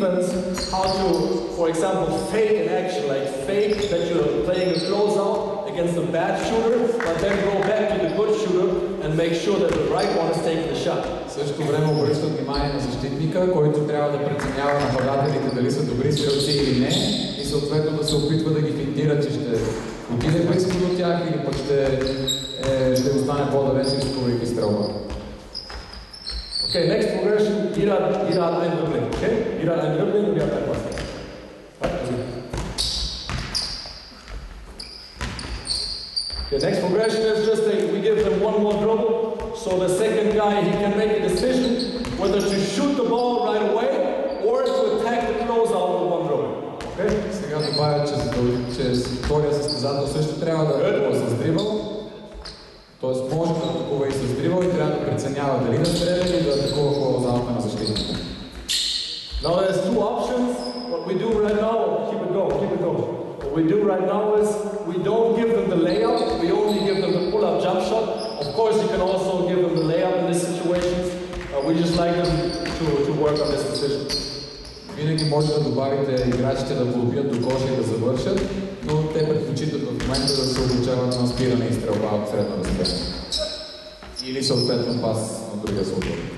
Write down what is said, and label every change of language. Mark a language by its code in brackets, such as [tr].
[en] defense, how to, for example, fake an action, like fake that you're playing a closeout against a bad shooter, but then go back to the good shooter and make sure that the right one is taking the shot. [bg] В същото време обръща внимание на защитника, който трябва да преценява нападателите дали са добри стрелци или не и съответно да се опитва да ги финтира, че ще отиде близко до тях или пък ще остане по-далеч, рискувайки стрелба. [en] Okay, next progression, [de] jeder hat ein Dribbling, okay? Jeder hat ein Dribbling und ihr habt ein Pass. [en] Okay, next progression is just that we give them one more dribble, so the second guy, he can make a decision whether to shoot the ball right away or to attack the closeout with one dribble. Okay? [bg] Сега добавя, че втория състезател също трябва да атакува с дрибъл. Тоест може да атакува и с дрибъл и трябва да преценява дали да стреля или да атакува по залата на защитника. [en] Now there's two options. What we do right now, keep it going. What we do right now is we don't give them the layup, we only give them the pull-up jump shot. Of course you can also give them the layup in these situations. We just like them to work on this decision. [bg] Винаги може да добавите играчите да подбият до коша и да завършат, но те предпочитат в момента да се обучават на спиране и стрелба от средно разстояние. Или съответно пас на другия случай.